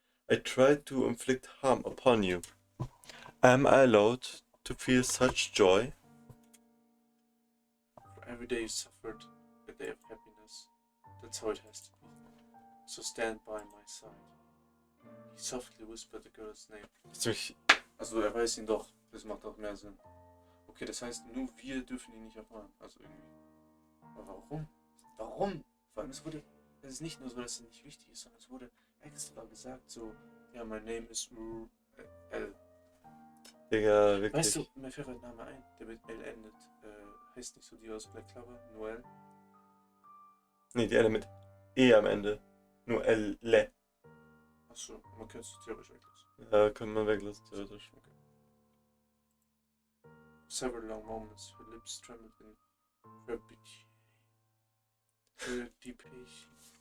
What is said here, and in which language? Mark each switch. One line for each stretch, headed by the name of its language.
English: I tried to inflict harm upon you. Am I allowed to feel such joy? For every day you suffered, a day of happiness. That's how it has to be. So stand by my side. He softly whispered the girl's name.
German: Ziemlich. Also er weiß ihn doch. Das macht auch mehr Sinn. Okay, das heißt, nur wir dürfen ihn nicht erfahren. Also irgendwie. Aber warum? Warum? Vor allem, es ist nicht nur so, dass es nicht wichtig ist, sondern es wurde extra gesagt, so, ja,
English: my name is L.
German: Digga, wirklich. Weißt du, mir fällt ein Name ein, der mit L endet. Heißt nicht so die aus Black Clover? Noel? Nee, die eine mit E am Ende. Nur L, Le. Achso, man könnte es theoretisch weglassen. Ja, kann man weglassen, theoretisch. Okay.
English: Several long moments, her lips trembled in trepidation.